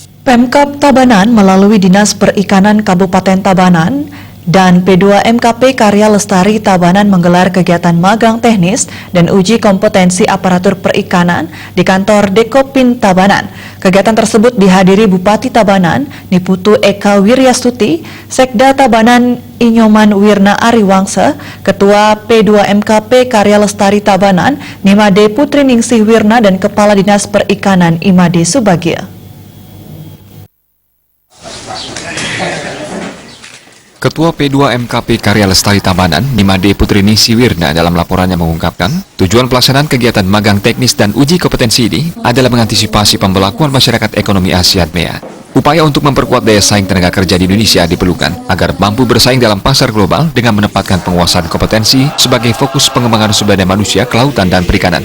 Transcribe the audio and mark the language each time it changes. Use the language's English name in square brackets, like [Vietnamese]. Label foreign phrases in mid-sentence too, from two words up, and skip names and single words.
[Indonesian] Pemkab Tabanan melalui Dinas Perikanan Kabupaten Tabanan dan P2MKP Karya Lestari Tabanan menggelar kegiatan magang teknis dan uji kompetensi aparatur perikanan di kantor Dekopin Tabanan. Kegiatan tersebut dihadiri Bupati Tabanan, Niputu Eka Wiryastuti, Sekda Tabanan Inyoman Wirna Ariwangsa, Ketua P2MKP Karya Lestari Tabanan, Nimade Putri Ningsih Wirna, dan Kepala Dinas Perikanan Imade Subagio. Ketua P2MKP Karya Lestari Tabanan, Nimade Putri Ningsih Wirna, dalam laporannya mengungkapkan, tujuan pelaksanaan kegiatan magang teknis dan uji kompetensi ini adalah mengantisipasi pembelakuan masyarakat ekonomi Asia MEA. Upaya untuk memperkuat daya saing tenaga kerja di Indonesia diperlukan agar mampu bersaing dalam pasar global dengan menempatkan penguasaan kompetensi sebagai fokus pengembangan sumber daya manusia, kelautan, dan perikanan.